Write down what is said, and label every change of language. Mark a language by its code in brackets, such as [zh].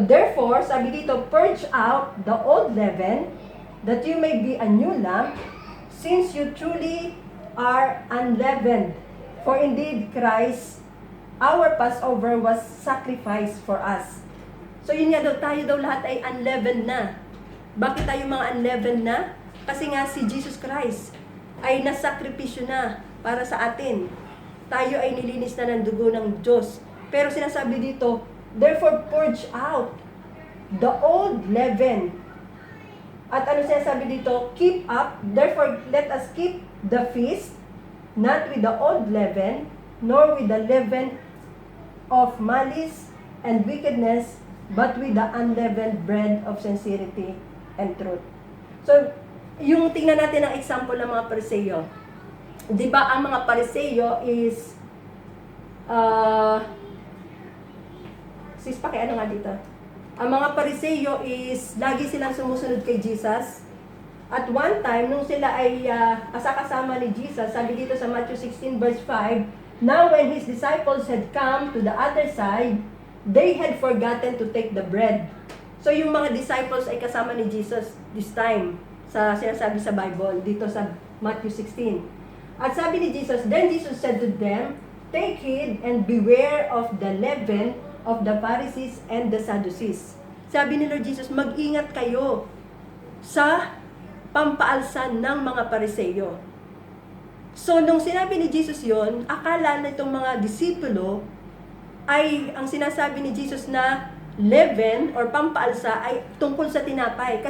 [en] "Therefore," [tl] sabi dito, [en] "purge out the old leaven, that you may be a new lump, since you truly are unleavened. For indeed Christ, our Passover, was sacrificed for us." [tl] So yun nga daw, tayo daw lahat ay unleavened na. Bakit tayo mga unleavened na? Kasi nga si Jesus Christ ay nasakripisyo na para sa atin. Tayo ay nilinis na ng dugo ng Diyos. Pero sinasabi dito, [en] "Therefore purge out the old leaven." [tl] At ano sinasabi dito? [en] "Keep up, therefore let us keep the feast, not with the old leaven, nor with the leaven of malice and wickedness, but with the unleavened bread of sincerity and truth." [tl] So, yung tingnan natin ang example ng mga Pariseo. Di ba ang mga Pariseo is sis, pakiano nga dito. Ang mga Pariseo is lagi silang sumusunod kay Jesus. [en] At one time, [tl] nung sila ay kasama ni Jesus, sabi dito sa Matthew 16 verse 5, [en] "Now when his disciples had come to the other side, they had forgotten to take the bread." [tl] So yung mga disciples ay kasama ni Jesus [en] this time [tl] sa sinasabi sa Bible dito sa Matthew 16. At sabi ni Jesus, [en] then Jesus said to them, take heed and beware of the leaven of the Pharisees and the Sadducees. [tl] Sabi ni Lord Jesus, mag-ingat kayo sa pampaalsan ng mga Pariseyo. So nung sinabi ni Jesus yon, akala na itong mga disipulo ay ang sinasabi ni Jesus na leaven or pampaalsa ay tungkol sa tinapay.